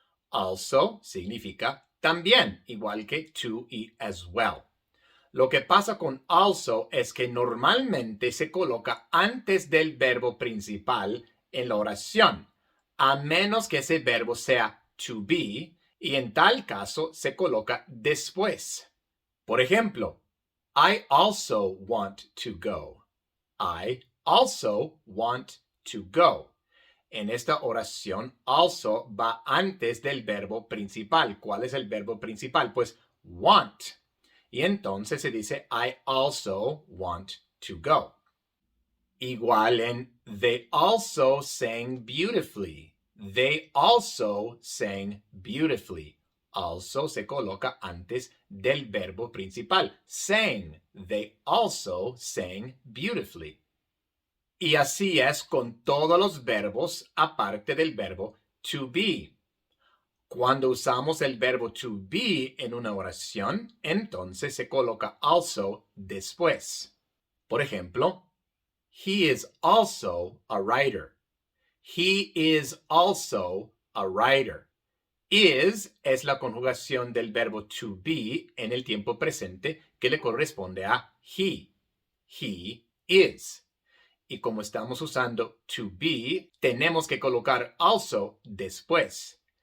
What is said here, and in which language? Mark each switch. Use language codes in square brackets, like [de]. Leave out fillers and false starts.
[es] Also significa también, igual que to y as well. Lo que pasa con also es que normalmente se coloca antes del verbo principal en la oración, a menos que ese verbo sea to be, y en tal caso se coloca después. Por ejemplo, [en] I also want to go. I also want to go. [es] En esta oración, also va antes del verbo principal. ¿Cuál es el verbo principal? Pues want. Y entonces se dice, [en] I also want to go. [es] Igual en [en] they also sang beautifully. They also sang beautifully. [es] Also se coloca antes del verbo principal. Sang. [en] They also sang beautifully. [es] Y así es con todos los verbos aparte del verbo to be. Cuando usamos el verbo to be en una oración, entonces se coloca also después. Por ejemplo, [en] he is also a writer. He is also a writer. [es] Is es la conjugación del verbo to be en el tiempo presente que le corresponde a he. [en] He is. [es] Y como estamos usando to be, tenemos que colocar also después.